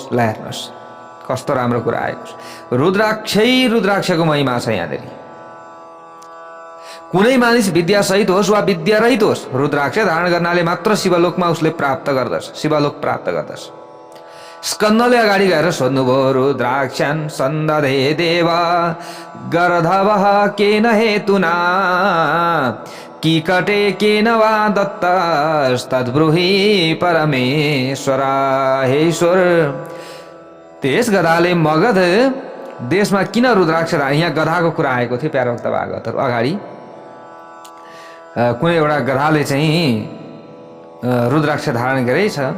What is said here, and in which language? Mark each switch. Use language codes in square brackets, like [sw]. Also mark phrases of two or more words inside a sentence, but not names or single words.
[ne] ल हेर्नुहोस् कस्तो राम्रो कुरा आएको छ। रुद्राक्षको महिमा छ यहाँनिर। कुनै मानिस विद्या सहित होस् वा विद्या रहित होस्, रुद्राक्ष धारण गर्नाले मात्र शिवलोकमा उसले प्राप्त गर्दछ, शिवलोक प्राप्त गर्दछ। स्कन्दले अगाडि गएर सोध्नुभयो, [sa] रुद्राक्षन् सन्दधे देव गर्धवः केन हेतुना कीकटे केन वा दत्तस्तद्ब्रूहि परमेश्वर। [ne] हे ईश्वर, त्यस गधाले मगध देशमा किन रुद्राक्ष, यहाँ गधाको कुरा आएको थियो प्यारो भक्त भागवतहरू अगाडि। कुनै एउटा गधाले चाहिँ रुद्राक्ष धारण गरेछ।